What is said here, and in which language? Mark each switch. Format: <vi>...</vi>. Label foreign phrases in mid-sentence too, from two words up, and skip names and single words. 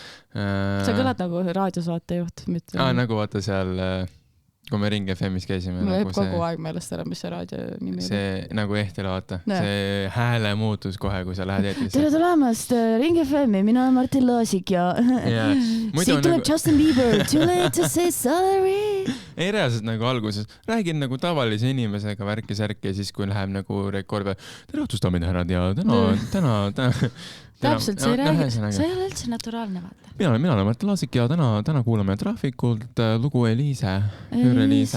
<et>Sa kõlad nagu raadiosaatejuht. Nagu vaata seal... Kui me Ring FM-is käisime. Ma nagu kogu aeg meelest ära, mis see raadio nimi see oli. Nagu Ehtile vaata. See hääle muutus kohe, kui sa lähed eetrisse. Tere tulemast Ring FM-i, mina olen Martin Laasik ja siit tuleb Justin Bieber.</et> <en>Too late to say sorry.</en> <et>Ei reaalselt nagu alguses. Räägin nagu tavalise inimesega värki-särki ja siis kui läheb nagu rekord. Tere õhtustame härrad ja täna Täpselt, sa ei ole üldse naturaalne, vaata. Mina olen Martin Laasik ja täna kuulame Traffikult lugu Eliise. Eliise.</et>